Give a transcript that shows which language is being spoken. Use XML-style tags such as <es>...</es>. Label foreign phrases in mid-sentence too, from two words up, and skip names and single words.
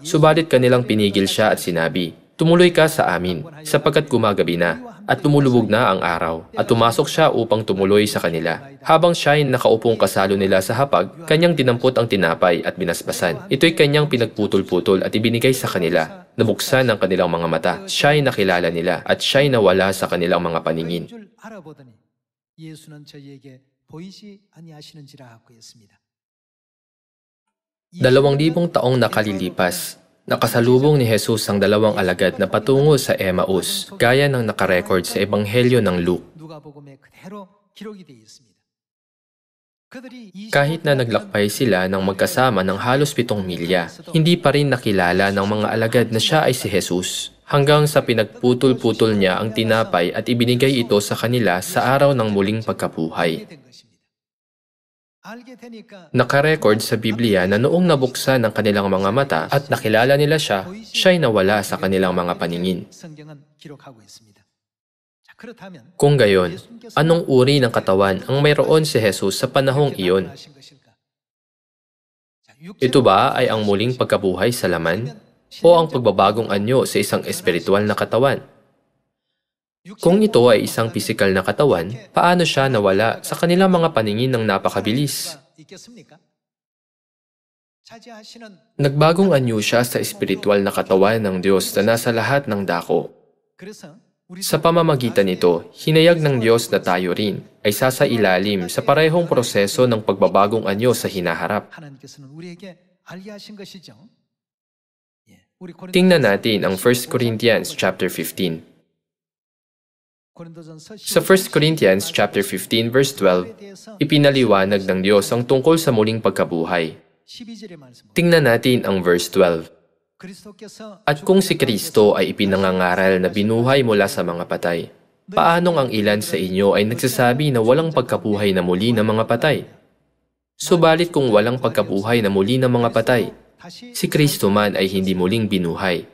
<tl>Subalit kanilang pinigil siya at sinabi, 'Tumuloy ka sa amin, sapagkat gumagabi na, at lumulubog na ang araw.' At tumasok siya upang tumuloy sa kanila. Habang siya'y nakaupong kasalo nila sa hapag, kanyang dinampot ang tinapay at binasbasan. Ito'y kanyang pinagputol-putol at ibinigay sa kanila. Nabuksan ang kanilang mga mata. Siya'y nakilala nila at siya'y nawala sa kanilang mga paningin.</tl> <ko>줄 알아보더니 예수는 저희에게 보이지 아니하시는지라 하고 했습니다.</ko> <tl>2,000 taong nakalilipas, nakasalubong ni Jesus ang dalawang alagad na patungo sa Emmaus, gaya ng nakarecord sa Ebanghelyo ng Luke.</tl> <ko>누가복음에 그대로 기록이 되어 있습니다. 그들이</ko> <tl>Kahit na naglakbay sila ng magkasama ng halos 7 milya, hindi pa rin nakilala ng mga alagad na siya ay si Jesus. Hanggang sa pinagputol-putol niya ang tinapay at ibinigay ito sa kanila sa araw ng muling pagkabuhay.</tl> <ko>된 것입니다. 알게 되니까</ko> <tl>Nakarecord sa Biblia na noong nabuksan ang kanilang mga mata at nakilala nila siya, siya'y nawala sa kanilang mga paningin.</tl> <ko>성경은 기록하고 있습니다. 자, 그렇다면</ko> <tl>Kung gayon, anong uri ng katawan ang mayroon si Jesus sa panahong iyon?</tl> <ko>하신 것일까? 자,</ko> <tl>Ito ba ay ang muling pagkabuhay sa laman? O ang pagbabagong anyo sa isang espiritual na katawan? Kung ito ay isang pisikal na katawan, paano siya nawala sa kanilang mga paningin ng napakabilis?</tl> <ko>있겠습니까? 차지하시는</ko> <tl>Nagbagong anyo siya sa espiritual na katawan ng Diyos na nasa lahat ng dako.</tl> <ko>그래서 우리</ko> <tl>Sa pamamagitan nito, hinayag ng Diyos na tayo rin ay sasailalim sa parehong proseso ng pagbabagong anyo sa hinaharap.</tl> <ko>하나님께서는 우리에게 알게 하신 것이죠. 예, 우리</ko> <tl>Tingnan natin ang 1 Corinthians chapter 15.</tl> <ko>고린도전서</ko> <tl>Sa 1 Corinthians chapter 15 verse 12, ipinaliwanag ng Diyos ang tungkol sa muling pagkabuhay.</tl> <ko>12절의 말씀.</ko> <tl>Tingnan natin ang verse 12.</tl> <ko>그리스도께서</ko> <tl>At kung si Kristo ay ipinangangaral na binuhay mula sa mga patay, paanong ang ilan sa inyo ay nagsasabi na walang pagkabuhay na muli ng mga patay? Subalit kung walang pagkabuhay na muli ng mga patay, si Kristo man ay hindi muling binuhay.</tl>